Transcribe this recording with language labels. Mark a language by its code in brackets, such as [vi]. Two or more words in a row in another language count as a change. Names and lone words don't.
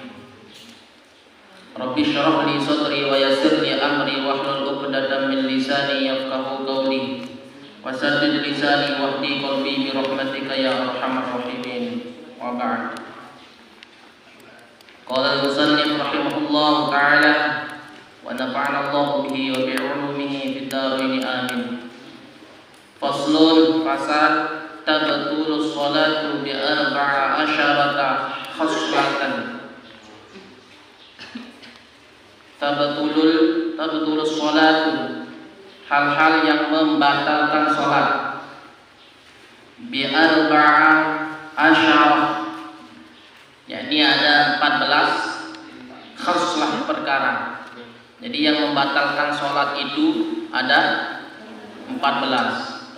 [ar] رب اشرح لي صدري ويسر لي أمري واحلل عقدة من لساني يفقهوا قولي وسدد لساني واهد قلبي برحمتك يا أرحم الراحمين. وبعد. قال المصنف رحمه الله تعالى ونفعنا الله به وبعلومه في الدارين آمين. فصل فسد تبطل الصلاة ب 14 خصلة. تبطل الصلاة, [id] hal-hal yang membatalkan sholat, bi 14, yakni ada 14 khaslah perkara. Jadi yang membatalkan sholat itu ada 14.